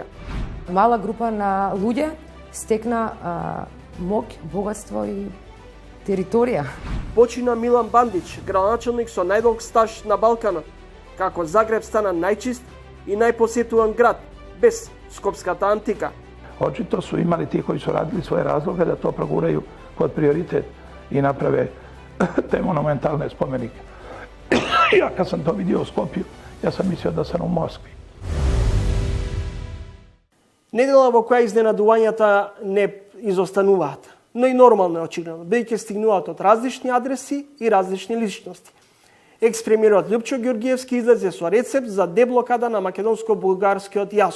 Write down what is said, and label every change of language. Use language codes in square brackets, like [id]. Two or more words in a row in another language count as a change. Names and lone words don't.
[mk] Мала група на луѓе стекна моќ, богатство и територија. Почина Милан Бандич, градоначелник со најдолг стаж на Балканот. Како Загреб стана најчист и најпосетуван град, без скопската антика. [hr] Очито su imali ti koji su radili svoje razloge da to proguraju kod prioritet i naprave te monumentalne spomenike. Ja kad sam to vidio u Skopju, ja sam mislio da sam u Moskvi. [mk] Недела во која изненадувањата не изостануваат, но и нормално е очигледно, бидејќи стигнуваат од различни адреси и различни личности. Екс-премиерот Љупчо Ѓоргиевски излезе со рецепт за деблокада на македонско-бугарскиот јазо.